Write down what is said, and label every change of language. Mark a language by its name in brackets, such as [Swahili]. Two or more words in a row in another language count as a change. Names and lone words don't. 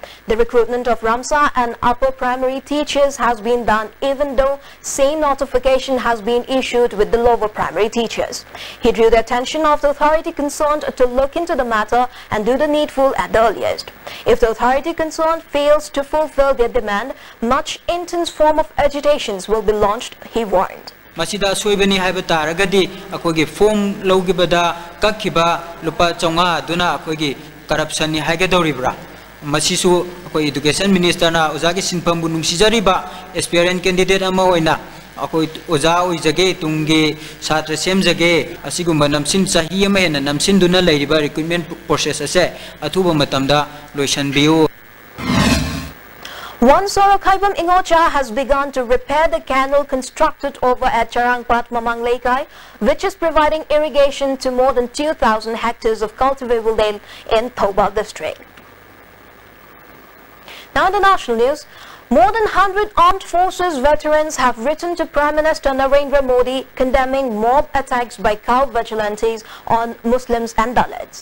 [English] The recruitment of Ramsar and upper primary teachers has been done even though same notification has been issued with the lower primary teachers. He drew the attention of the authority concerned to look into the matter and do the needful at the earliest. If the authority concerned fails to fulfill their demand, much intense form of agitations will be launched, he warned. [Manipuri] Masida soibani haiba taragadi akogi form logibada kakhiba lupa chonga duna akogi corruption ni haigadoribra masisu akoi [English] education minister [Manipuri] na ozagi sinpambu nungsijariba [English] aspirant candidate [Manipuri] ama oina akoi oza oijage tungge satra semjage asigumba namsin sahi ama hena namsin duna leiriba [English] recruitment process [Manipuri] ase athuba matamda loisanbiu. [English] One Sorokhaibam Ingocha has begun to repair the canal constructed over at Charangpat Mamang Lekai, which is providing irrigation to more than 2,000 hectares of cultivable land in Thoubal district. Now in the national news, more than 100 armed forces veterans have written to Prime Minister Narendra Modi condemning mob attacks by cow vigilantes on Muslims and Dalits.